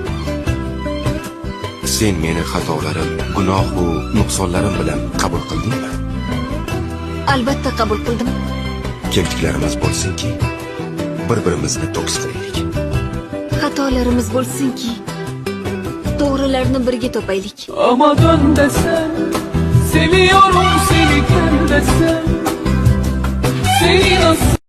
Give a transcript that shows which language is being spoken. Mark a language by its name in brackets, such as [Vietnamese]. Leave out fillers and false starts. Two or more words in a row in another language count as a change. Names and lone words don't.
[Uzbek] Sen meni xatolarim, gunoh va nuqsonlarim bilan qabul qildingmi? Albatta qabul qildim. Kemtiklarimiz bo'lsinki, bir-birimizni to'kis qilaylik. Xatolarimiz bo'lsinki, to'g'rilarni birga topaylik. [Turkish] Ama dön desen, seviyorum seni gel desen, seni nasıl